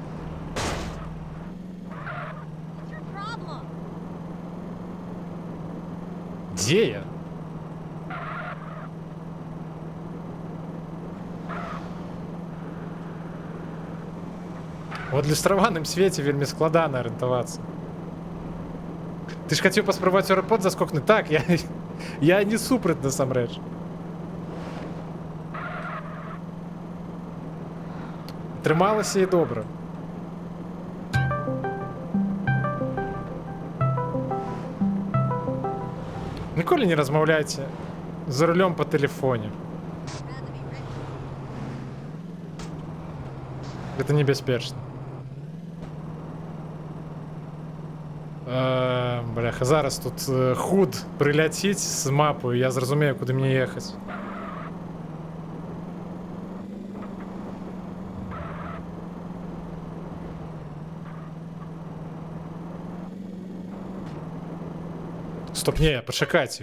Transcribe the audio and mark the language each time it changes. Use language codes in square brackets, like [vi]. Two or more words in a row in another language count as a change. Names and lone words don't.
[uk] Де я? [be] У адлюстраваным свеце вельмі складана арыентавацца. Ты ж хацеў паспрабаваць аэропорт заскокнуць? Так, я не супраць насамрэч. [uk] Трималася і добре. Ніколи не розмовляйте за рулем по телефоне. Это небезпечно. Бляха, зараз тут худ прилетить з мапою, я зрозумію, куди мені їхати. Стоп, не, почекайте.